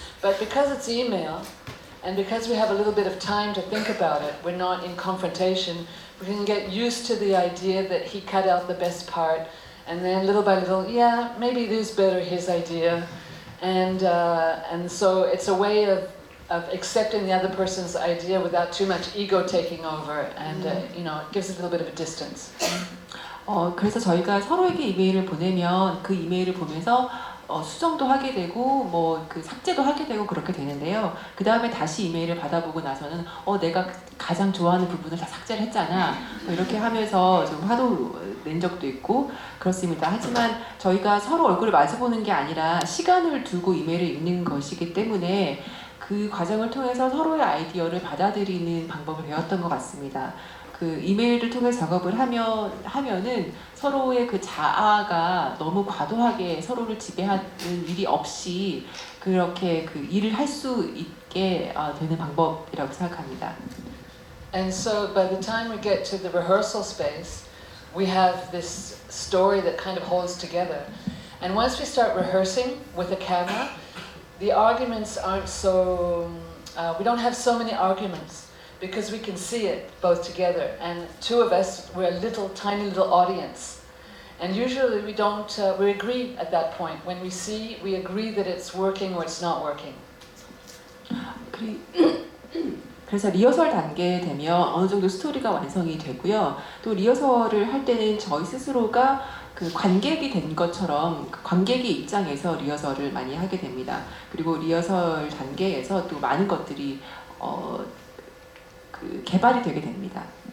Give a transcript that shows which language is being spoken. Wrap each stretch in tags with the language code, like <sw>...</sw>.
<en>But because it's email, and because we have a little bit of time to think about it, we're not in confrontation, we can get used to the idea that he cut out the best part, and then little by little, yeah, maybe it is better his idea. And so it's a way of accepting the other person's idea without too much ego taking over, and you know, it gives a little bit of a distance.</en> <ko>그래서 저희가 서로에게 이메일을 보내면 그 이메일을 보면서 수정도 하게 되고 뭐 그 삭제도 하게 되고 그렇게 되는데요. 그 다음에 다시 이메일을 받아보고 나서는 내가 가장 좋아하는 부분을 다 삭제를 했잖아. 이렇게 하면서 좀 화도 낸 적도 있고 그렇습니다. 하지만 저희가 서로 얼굴을 마주보는 게 아니라 시간을 두고 이메일을 읽는 것이기 때문에 그 과정을 통해서 서로의 아이디어를 받아들이는 방법을 배웠던 것 같습니다. 그 이메일을 통해 작업을 하면은 서로의 그 자아가 너무 과도하게 서로를 지배하는 일이 없이 그렇게 그 일을 할 수 있게 되는 방법이라고 생각합니다.</ko> <en>And so by the time we get to the rehearsal space, we have this story that kind of holds together. And once we start rehearsing with a camera, the arguments aren't so, we don't have so many arguments because we can see it both together. And two of us, we're a little, tiny little audience. And usually we don't, we agree at that point. When we see, we agree that it's working or it's not working.</en> <ko>그래서 리허설 단계에 되면 어느 정도 스토리가 완성이 되고요. 또 리허설을 할 때는 저희 스스로가 그 관객이 된 것처럼 그 관객의 입장에서 리허설을 많이 하게 됩니다. 그리고 리허설 단계에서 또 많은 것들이 그 개발이 되게 됩니다.</ko>